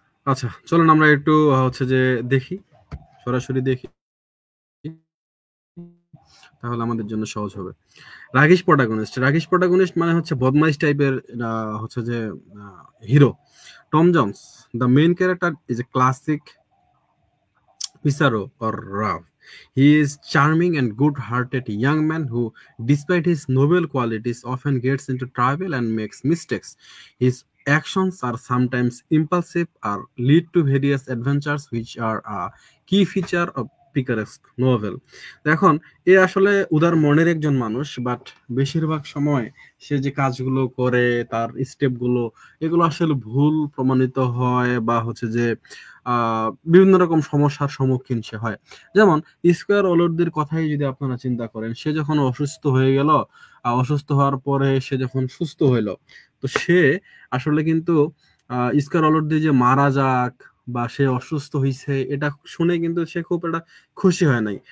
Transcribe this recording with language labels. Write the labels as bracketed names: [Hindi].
[Bangla] আচ্ছা, চলুন আমরা একটু হচ্ছে যে দেখি, সরাসরি দেখি, তাহলে আমাদের জন্য সহজ হবে। রাগিশ প্রোটাগনিস্ট মানে হচ্ছে বদমাইশ টাইপের হচ্ছে যে hero. [English] Tom Jones, the main character, is a classic Pissarro or Ralph. He is charming and good-hearted young man who, despite his noble qualities, often gets into trouble and makes mistakes. His actions are sometimes impulsive or lead to various adventures which are a key feature of picaresque novel. [Bangla] এখন এ আসলে উদার মনের একজন মানুষ, but বেশিরভাগ সময় সে যে কাজগুলো করে, তার স্টেপগুলো, এগুলো আসলে ভুল প্রমাণিত হয়, বা হচ্ছে যে বিভিন্ন রকম সমস্যার সম্মুখীন সে হয়। যেমন স্কয়ার অলুদ্দির কথাই যদি আপনারা চিন্তা করেন, সে যখন অসুস্থ হয়ে গেল, অসুস্থ হওয়ার পরে সে যখন সুস্থ হইল, তো সে আসলে কিন্তু স্কয়ার অলুদ্দি যে মারা যাক বা সে অসুস্থ হয়েছে, এটা শুনে কিন্তু সে খুব একটা খুশি হয় নাই।